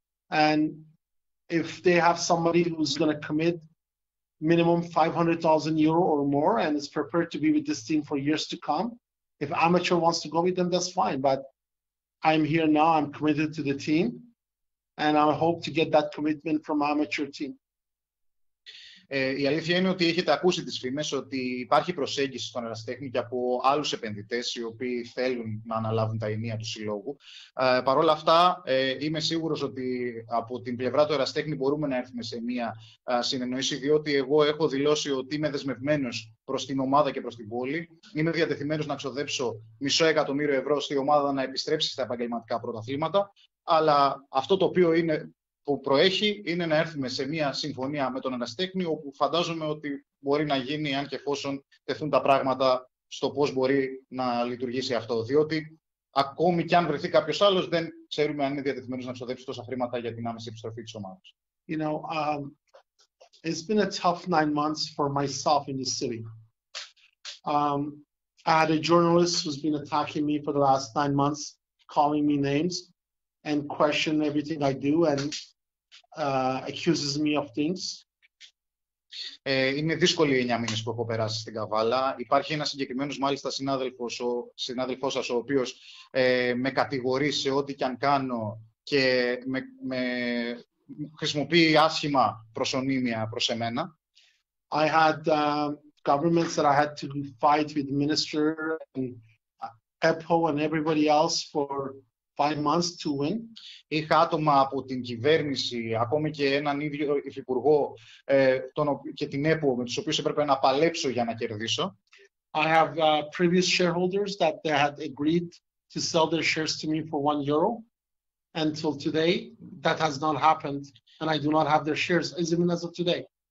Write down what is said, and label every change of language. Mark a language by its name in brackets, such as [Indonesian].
[English] And if they have somebody who's going to commit minimum €500,000 or more and is prepared to be with this team for years to come, if amateur wants to go with them, that's fine. But I'm here now, I'm committed to the team, and I hope to get that commitment from amateur team. [Greek] Η αλήθεια είναι ότι έχετε ακούσει τις φήμες ότι υπάρχει προσέγγιση στον ερασιτέχνη και από άλλους επενδυτές οι οποίοι θέλουν να αναλάβουν τα ενία του συλλόγου. Παρ' όλα αυτά, είμαι σίγουρος ότι από την πλευρά του ερασιτέχνη μπορούμε να έρθουμε σε μια συνεννόηση, διότι εγώ έχω δηλώσει ότι είμαι δεσμευμένος προς την ομάδα και προς την πόλη. Είμαι διατεθειμένος να ξοδέψω €500,000 ώστε η ομάδα να επιστρέψει στα επαγγελματικά πρωταθλήματα. Αλλά αυτό το οποίο που προέχει είναι να έρθουμε σε μια συμφωνία με τον ερασιτέχνη, όπου φαντάζομαι ότι μπορεί να γίνει αν και εφόσον τεθούν τα πράγματα στο πώς μπορεί να λειτουργήσει αυτό. Διότι ακόμη κι αν βρεθεί κάποιος άλλος, δεν ξέρουμε αν είναι διατεθειμένος να ξοδέψει τόσα χρήματα για την άμεση επιστροφή της ομάδας. [English] You know, It's been a tough 9 months for myself in the city. I had a journalist who's been attacking me for the last 9 months, calling me names and questioning everything I do and accuses me of things. [Greek] Είναι δύσκολοι οι 9 μήνες που έχω περάσει στην Καβάλα. Υπάρχει ένας συγκεκριμένος μάλιστα συνάδελφός σας, ο οποίος με κατηγορεί σε ό,τι και αν κάνω και με χρησιμοποιεί άσχημα προσωνύμια προς εμένα. [English] I had governments that I had to fight with the minister and EPO and everybody else for 5 months to win. [Greek] Είχα άτομα από την κυβέρνηση, ακόμη και έναν ίδιο υφυπουργό και την ΕΠΟ, με τους οποίους έπρεπε να παλέψω για να κερδίσω. [English] I have previous shareholders that they had agreed to sell their shares to me for €1. Until today, that has not happened, and I do not have their shares, even as of today.